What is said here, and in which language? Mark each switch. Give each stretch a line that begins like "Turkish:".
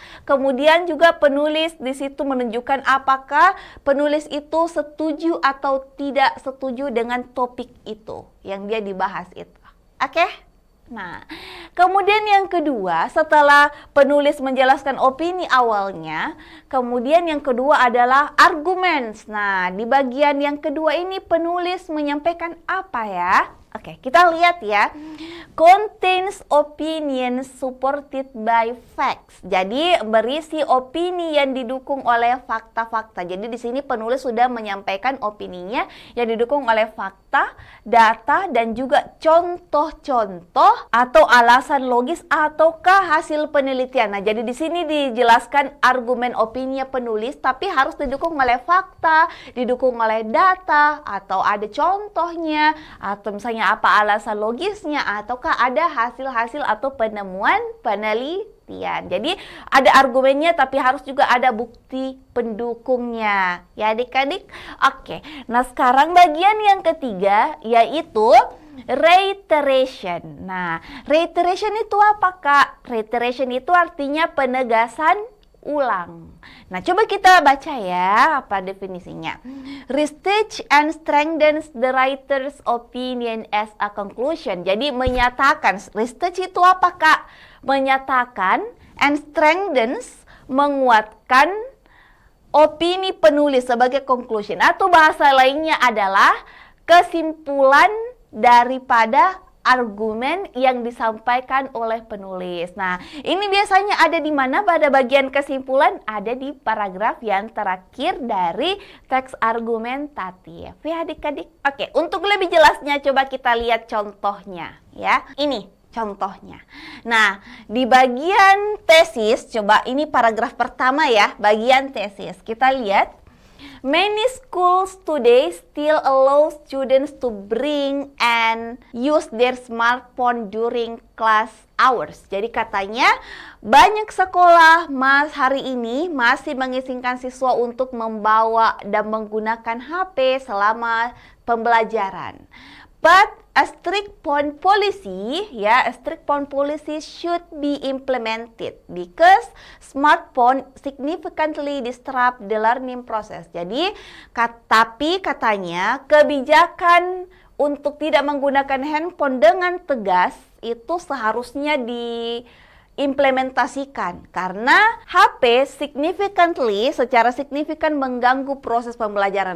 Indonesian: Kemudian juga penulis di situ menunjukkan apakah penulis itu setuju atau tidak setuju dengan topik itu yang dia dibahas itu. Oke? Nah, kemudian yang kedua, setelah penulis menjelaskan opini awalnya, kemudian yang kedua adalah arguments. Nah, di bagian yang kedua ini penulis menyampaikan apa ya? Oke, kita lihat ya.
English: Contains opinions supported by facts.
Indonesian: Jadi berisi opini yang didukung oleh fakta-fakta. Jadi di sini penulis sudah menyampaikan opininya yang didukung oleh fakta, data, dan juga contoh-contoh atau alasan logis ataukah hasil penelitian. Nah, jadi di sini dijelaskan argumen opini penulis, tapi harus didukung oleh fakta, didukung oleh data, atau ada contohnya, atau misalnya apa alasan logisnya, ataukah ada hasil-hasil atau penemuan penelitian. Jadi ada argumennya tapi harus juga ada bukti pendukungnya ya adik-adik. Oke, nah sekarang bagian yang ketiga yaitu reiteration. Nah, reiteration itu apa Kak? Reiteration itu artinya penegasan ulang. Nah, coba kita baca ya apa definisinya.
English: Restates and strengthens the writer's opinion as a conclusion.
Indonesian: Jadi menyatakan, restates itu apa Kak? Menyatakan,
English: and strengthens,
Indonesian: menguatkan opini penulis sebagai conclusion. Atau bahasa lainnya adalah kesimpulan daripada argumen yang disampaikan oleh penulis. Nah, ini biasanya ada di mana pada bagian kesimpulan? Ada di paragraf yang terakhir dari teks argumentatif. Ya adik-adik. Oke, untuk lebih jelasnya coba kita lihat contohnya ya. Ini contohnya. Nah, di bagian tesis, coba ini paragraf pertama ya, bagian tesis. Kita lihat.
English: Many schools today still allow students to bring and use their smartphone during class hours.
Indonesian: Jadi katanya banyak sekolah hari ini masih mengizinkan siswa untuk membawa dan menggunakan HP selama pembelajaran.
English: But a strict phone policy, a strict phone policy should be implemented because smartphone significantly disrupt the learning process.
Indonesian: Jadi, tapi katanya kebijakan untuk tidak menggunakan handphone dengan tegas itu seharusnya diimplementasikan karena HP secara signifikan mengganggu proses pembelajaran.